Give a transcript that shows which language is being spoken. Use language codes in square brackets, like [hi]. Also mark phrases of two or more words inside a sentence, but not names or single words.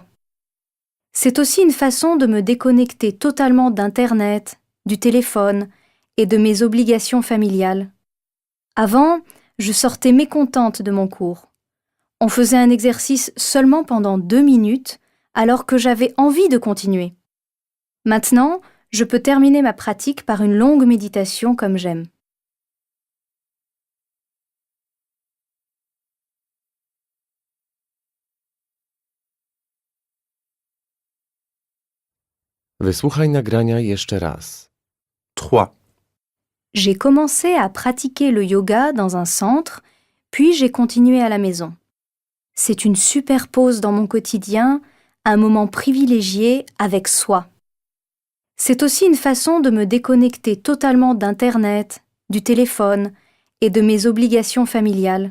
[fr] C'est aussi une façon de me déconnecter totalement d'Internet, du téléphone et de mes obligations familiales. Avant, je sortais mécontente de mon cours. On faisait un exercice seulement pendant 2 minutes, alors que j'avais envie de continuer. Maintenant, je peux terminer ma pratique par une longue méditation comme j'aime. [pl] Wysłuchaj nagrania jeszcze raz. 3. [fr] J'ai commencé à pratiquer le yoga dans un centre, puis j'ai continué à la maison. C'est une super pause dans mon quotidien, un moment privilégié avec soi. C'est aussi une façon de me déconnecter totalement d'Internet, du téléphone et de mes obligations familiales.